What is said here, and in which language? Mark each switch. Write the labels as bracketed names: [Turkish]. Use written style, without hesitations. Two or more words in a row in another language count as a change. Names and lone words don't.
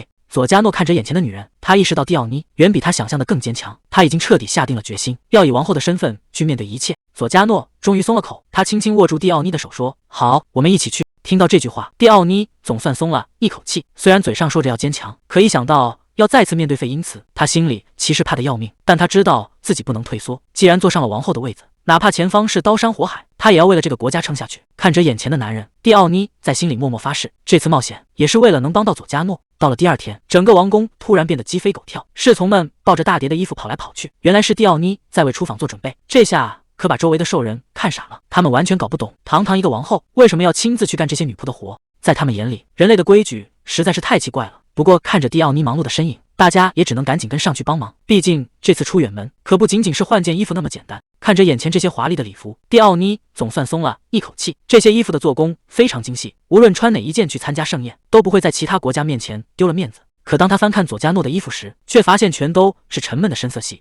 [Chinese] 佐加諾看着眼前的女人，他意識到蒂奧尼遠比他想象的更堅強，他已經徹底下定了決心，要以王後的身份去面對一切。佐加諾終於鬆了口，他輕輕握住蒂奧尼的手說：“好，我們一起去。” 聽到這句話，蒂奧尼總算鬆了一口氣。雖然嘴上說着要堅強，可一想到要再次面對費因茨，他心裡其實怕得要命。但他知道自己不能退縮，既然坐上了王後的位子，哪怕前方是刀山火海，他也要為了這個國家撐下去。看着眼前的男人，蒂奧尼在心裡默默發誓，這次冒險也是為了能幫到佐加諾。到了第二天，整個王宮突然變得雞飛狗跳，侍從們抱着大疊的衣服跑來跑去，原來是蒂奧尼在為出訪做準備。這下可把周圍的獸人看傻了，他們完全搞不懂，堂堂一個王後為什麼要親自去幹這些女僕的活。在他們眼裡，人類的規矩實在是太奇怪了。不過看着蒂奧尼忙碌的身影，大家也只能趕緊跟上去幫忙，畢竟這次出遠門可不僅僅是換件衣服那麼簡單。看着眼前這些華麗的禮服，蒂奧尼總算鬆了一口氣。這些衣服的做工非常精細，無論穿哪一件去參加盛宴，都不會在其他國家面前丟了面子。可當他翻看佐加諾的衣服時，卻發現全都是沉悶的深色系。